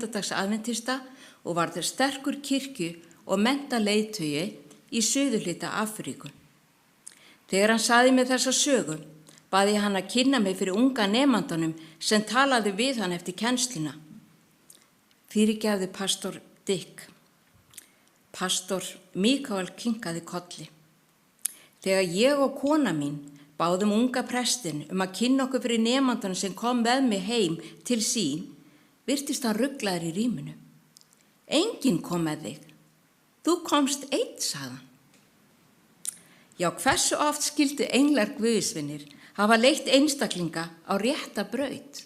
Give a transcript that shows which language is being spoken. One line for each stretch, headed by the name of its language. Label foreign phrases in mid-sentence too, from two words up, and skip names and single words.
Icelandic: dags aðventista og var þar sterkur kirkju og mennta leiðtogi í suðurhluta Afríku. Þegar hann sagði mér þessa sögu, baði ég hann að kynna mig fyrir unga nemandanum sem talaði við hann eftir kennsluna. Fyrirgefðu pastor Dick. Pastor Mikael kinkaði kolli. Þegar ég og kona mín báðum unga prestinn að kynna okkur fyrir nemandanum sem kom með mig heim til sín, virtist hann ruglaður í ríminu. Enginn kom með þig. Þú komst einn, sagði hann. Já, hversu oft skildu englar guðsvinir hafa leitt einstaklinga á rétta braut?